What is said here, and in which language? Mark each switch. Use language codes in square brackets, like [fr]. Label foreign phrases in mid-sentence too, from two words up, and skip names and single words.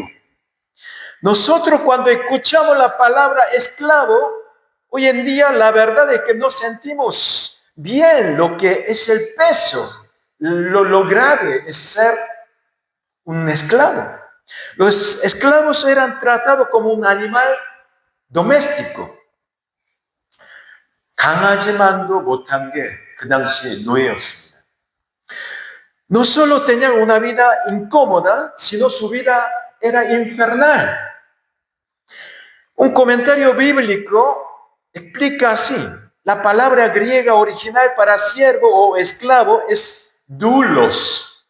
[es] Nosotros, cuando escuchamos la palabra esclavo, hoy en día la verdad es que no sentimos bien lo que es el peso, lo grave es ser un esclavo. Los esclavos eran tratados como un animal doméstico. [ko] 강아지만도 못한 게 그 당시의 노예였습니다. [es] No solo tenían una vida incómoda, sino su vida era infernal. Un comentario bíblico explica así: la palabra griega original para siervo o esclavo es doulos.